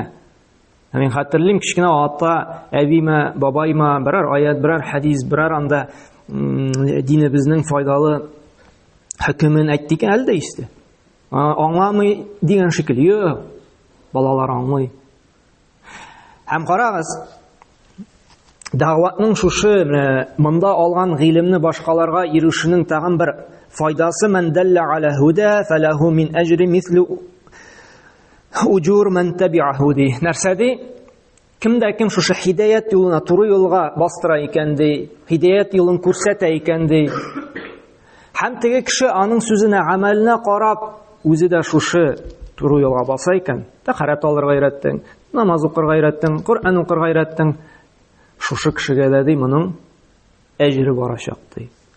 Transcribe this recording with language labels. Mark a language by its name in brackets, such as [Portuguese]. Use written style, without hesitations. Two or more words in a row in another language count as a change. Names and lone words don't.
[Tatar] Мин хәтерлим, кичкенә ата, әбимә, бабайма берәр аят, берәр хәдис, берәр анда динебезнең файдалы хөкемен әйтте икән, әле дә ишетә. Аңламый дигән шикелле, юк, балалар аңлый. Һәм карагыз, дәгъватның шушы монда алган гыйлемне башкаларга ирешүнең тагын бер файдасы: [Arabic] "من دل على هدى فله من الأجر مثل أجور من تبعه" ди. [Tatar] Нәрсә ди? Кемдә кем шушы хидаят юлына, туры юлга бастыра икән ди, хидаят юлын күрсәтә икән ди. Һәм теге кеше аның сүзенә, гамәленә карап, үзе дә шушы туры юлга баса икән, тәһарәт алырга өйрәттең, намаз укырга өйрәттең, Коръән укырга өйрәттең, шушы кешегә дә ди моның әҗре барачак ди.